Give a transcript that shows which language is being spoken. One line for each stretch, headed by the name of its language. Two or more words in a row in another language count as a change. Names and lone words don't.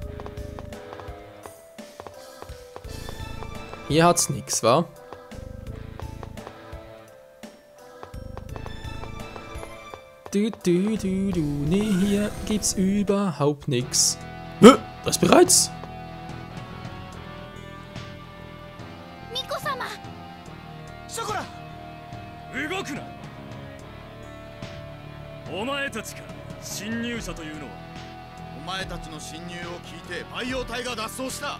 German: Hier hat's nix, wa? Nee, hier gibt's überhaupt nix. Das bereits?
Japanese: Miko-sama! Sakura! 動くな! お前たちか、侵入者というのは。お前たちの侵入を聞いて培養体が脱走した。